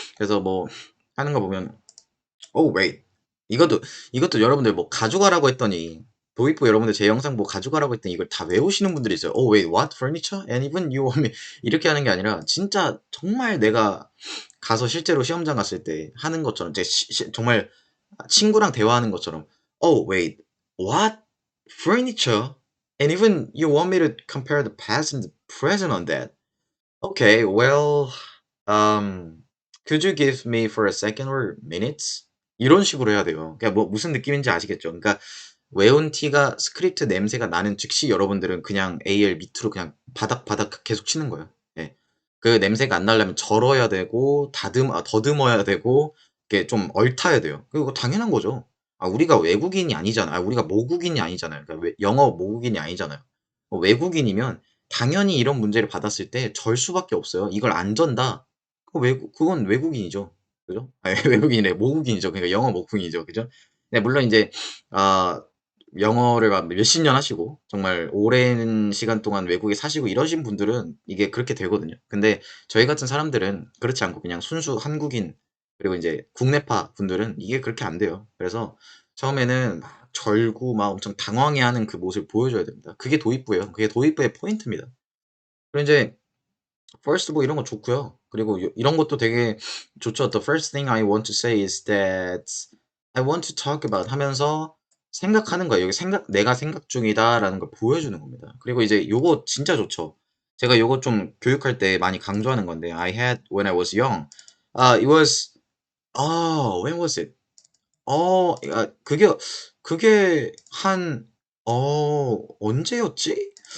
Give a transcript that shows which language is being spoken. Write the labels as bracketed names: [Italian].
[Korean] 그래서 뭐 하는 거 보면 wait. 이것도 여러분들 뭐 가져가라고 했더니 도입부 여러분들 제 영상 뭐 가져가라고 했더니 이걸 다 외우시는 분들이 있어요. [English] wait, what? Furniture? And even you want me [Korean] 이렇게 하는 게 아니라 진짜 정말 내가 가서 실제로 시험장 갔을 때 하는 것처럼 정말 친구랑 대화하는 것처럼 [English] wait, what? Furniture? And even you want me to compare the past and the present on that? Okay, well, um, could you give me for a second or minutes? [Korean] 이런 식으로 해야 돼요. 그러니까 뭐 무슨 느낌인지 아시겠죠? 그러니까 외운 티가 스크립트 냄새가 나는 즉시 여러분들은 그냥 AL 밑으로 그냥 바닥바닥 계속 치는 거예요. 예. 그 냄새가 안 나려면 절어야 되고 더듬어야 되고 이게 좀 얽혀야 돼요. 그거 당연한 거죠. 우리가 외국인이 아니잖아요. 우리가 모국인이 아니잖아요. 그러니까 영어 모국인이 아니잖아요. 외국인이면 당연히 이런 문제를 받았을 때 절 수밖에 없어요. 이걸 안 전다? 그건 외국인이죠. 그죠? 아니, 외국인이래. 모국인이죠. 그러니까 영어 모국인이죠. 그죠? 네, 물론 이제, 아, 영어를 막 몇십 년 하시고, 정말 오랜 시간 동안 외국에 사시고 이러신 분들은 이게 그렇게 되거든요. 근데 저희 같은 사람들은 그렇지 않고 그냥 순수 한국인, 그리고 이제 국내파 분들은 이게 그렇게 안 돼요. 그래서 처음에는 막 절고 막 엄청 당황해하는 그 모습을 보여줘야 됩니다. 그게 도입부예요. 그게 도입부의 포인트입니다. 그리고 이제 first 뭐 이런 거 좋고요. 그리고 이런 것도 되게 좋죠. [English] The first thing I want to say is that I want to talk about [Korean] 하면서 생각하는 거예요. 여기 내가 생각 중이다라는 걸 보여주는 겁니다. 그리고 이제 요거 진짜 좋죠. 제가 요거 좀 교육할 때 많이 강조하는 건데 [English] I had when I was young. It was when was it? [Korean] 그게 한 언제였지?